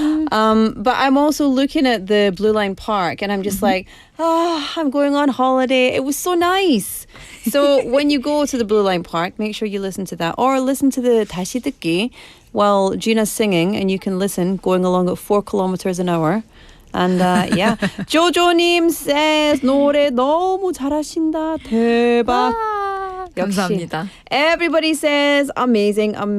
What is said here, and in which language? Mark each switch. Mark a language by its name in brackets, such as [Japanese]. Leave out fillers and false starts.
[English] But I'm also looking at the Blue Line Park and I'm just like, I'm going on holiday. It was so nice. So when you go to the Blue Line Park, make sure you listen to that or listen to the [Korean] 다시 듣기 [English] while Gina's singing, and you can listen going along at 4 kilometers an hour. And yeah, 조조님 says [Korean] 노래 너무 잘하신다. 대박. 감사합니다. [English] Everybody says amazing.